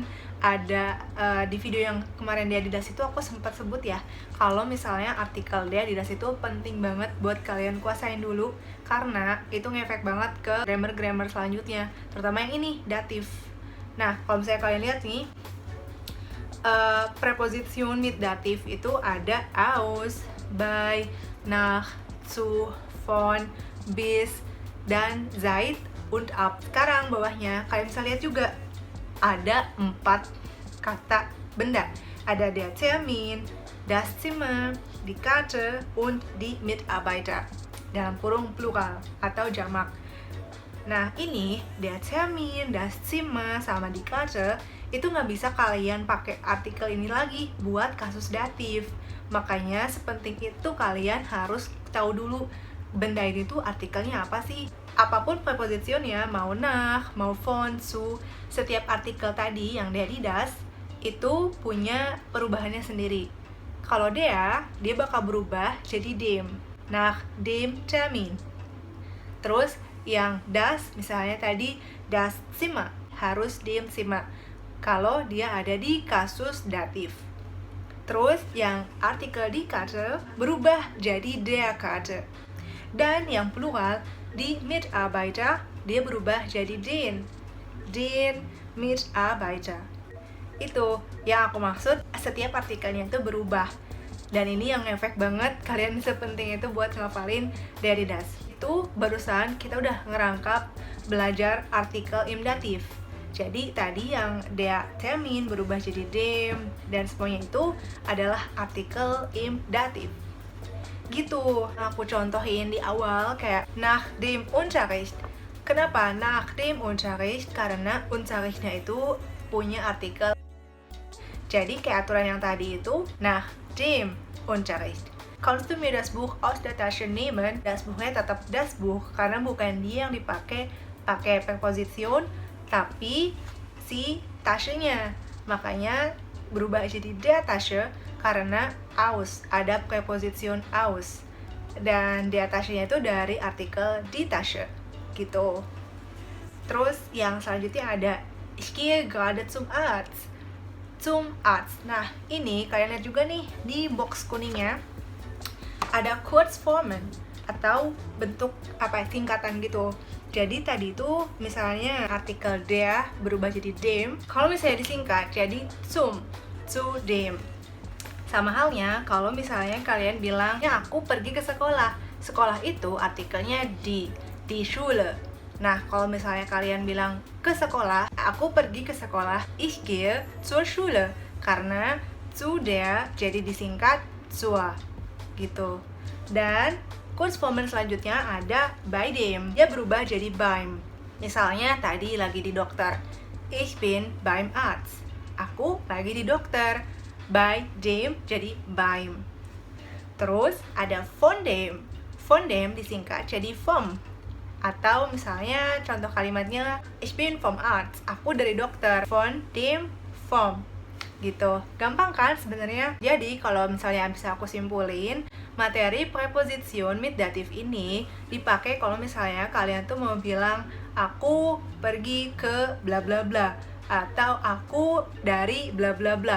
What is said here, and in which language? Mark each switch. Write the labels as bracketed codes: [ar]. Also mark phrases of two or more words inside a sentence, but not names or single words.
[id] Ada di video yang kemarin di Adidas itu aku sempat sebut ya, kalau misalnya artikel di Adidas itu penting banget buat kalian kuasain dulu, karena itu ngefek banget ke grammar-grammar selanjutnya, terutama yang ini, datif. Nah, kalau misalnya kalian lihat nih, [de] Präposition mit Dativ [id] itu ada [de] aus, bei, nach, zu, von, bis, dan seit, und ab. [id] Sekarang bawahnya kalian bisa lihat juga ada 4 kata benda. [de] Ada der Termin, das Zimmer, die Karte, und die Mitarbeiter. [id] Dalam kurung plural atau jamak. Nah ini [de] der Termin, das Zimmer, [id] sama [de] die Karte [id] itu nggak bisa kalian pakai artikel ini lagi buat kasus datif. Makanya sepenting itu kalian harus tahu dulu benda ini tuh artikelnya apa sih. Apapun prepositionnya, mau nach, mau von, zu, setiap artikel tadi yang [de] der, die, das [id] itu punya perubahannya sendiri. Kalau dia bakal berubah jadi dem, [de] nach dem Termin. [id] Terus yang das, misalnya tadi [de] das Zimmer, [id] harus [de] dem Zimmer [id] kalau dia ada di kasus datif. Terus yang artikel [de] die Karte [id] berubah jadi [de] der Karte. [id] Dan yang plural di Mitarbeiter dia berubah jadi [de] den Mitarbeiter. [id] Itu yang aku maksud, setiap artikelnya itu berubah. Dan ini yang efek banget, kalian sepenting itu buat ngafalin dari das. itu barusan kita udah ngerangkap belajar artikel [de] im datif. [id] Jadi tadi yang [de] der Termin [id] berubah jadi dem dan semuanya itu adalah artikel [de] im datif. [id] Gitu, aku contohin di awal kayak [de] nach dem Unterricht. [id] Kenapa [de] nach dem Unterricht? [id] Karena Unterrichtnya itu punya artikel. Jadi kayak aturan yang tadi itu [de] nach dem Unterricht. Kannst du mir das Buch aus der Tasche nehmen? [id] Das Buchnya tetap [de] das Buch [id] karena bukan dia yang pakai preposition, tapi si Tasche-nya. Makanya berubah jadi [de] der Tasche [id] karena aus, ada preposition aus. Dan [de] der Tasche- [id] nya itu dari artikel [de] die Tasche [id] gitu. Terus yang selanjutnya ada [de] ich gehe gerade zum Arzt. Zum Arzt. [id] Nah, ini kalian lihat juga nih di box kuningnya ada Kurzformen atau bentuk singkatan gitu. Jadi tadi itu misalnya artikel der berubah jadi dem. Kalau misalnya disingkat jadi zum, [de] zu dem. [id] Sama halnya kalau misalnya kalian bilang, ya aku pergi ke sekolah. Sekolah itu artikelnya di Schule. Nah, kalau misalnya kalian bilang ke sekolah, aku pergi ke sekolah, [de] ich gehe zur Schule. [id] Karena [de] zu der [id] jadi disingkat zur gitu. Dan Kurzformen selanjutnya ada [de] bei dem. [id] Dia berubah jadi beim. Misalnya tadi lagi di dokter. [de] Ich bin beim Arzt. [id] Aku lagi di dokter. [de] Bei dem jadi beim. [id] Terus ada [de] von dem. Von dem [id] disingkat jadi vom. Atau misalnya contoh kalimatnya [de] ich bin vom Arzt. [id] Aku dari dokter. [de] Von dem vom. [id] Gitu. Gampang kan sebenarnya? Jadi kalau misalnya bisa aku simpulin, materi preposition [de] mit datif [id] ini dipakai kalau misalnya kalian tuh mau bilang aku pergi ke bla bla bla atau aku dari bla bla bla.